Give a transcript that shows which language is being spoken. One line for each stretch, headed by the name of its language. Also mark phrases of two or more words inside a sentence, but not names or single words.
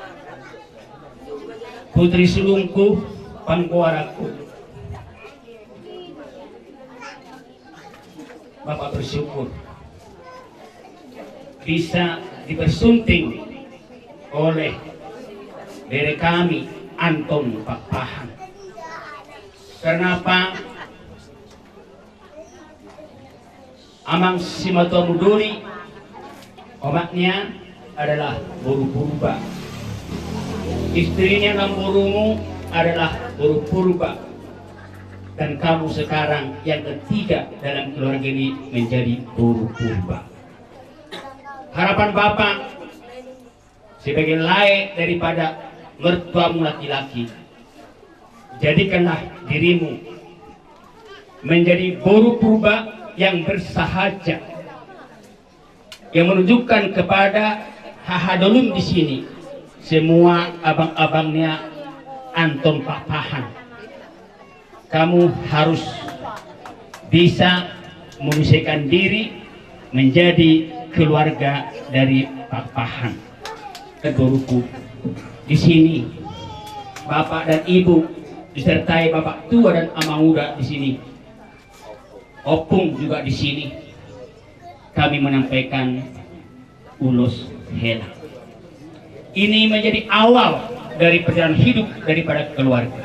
Indonesian: Putri sulungku Pangkuaraku, Bapak bersyukur bisa dipersunting oleh dari kami Anton Pakpahan. Kenapa?
Batak Toba: Amang Simatua
Indonesian: Muduri omaknya adalah Boru Purba. Istrinya Namborumu adalah Boru Purba. Dan kamu sekarang yang ketiga dalam keluarga ini menjadi Boru Purba. Harapan Bapak sebagai layak daripada mertuamu laki-laki, jadikanlah dirimu menjadi Boru Purba yang bersahaja, yang menunjukkan kepada Hahadolum di sini semua abang-abangnya Anton Pakpahan. Kamu harus bisa menyelesaikan diri menjadi keluarga dari Pakpahan. Boruku di sini, Bapak dan Ibu disertai Bapak tua dan Amang muda di sini, Opung juga di sini. Kami menyampaikan
Batak Toba: ulus hela.
Indonesian: Ini menjadi awal dari perjalanan hidup daripada keluarga.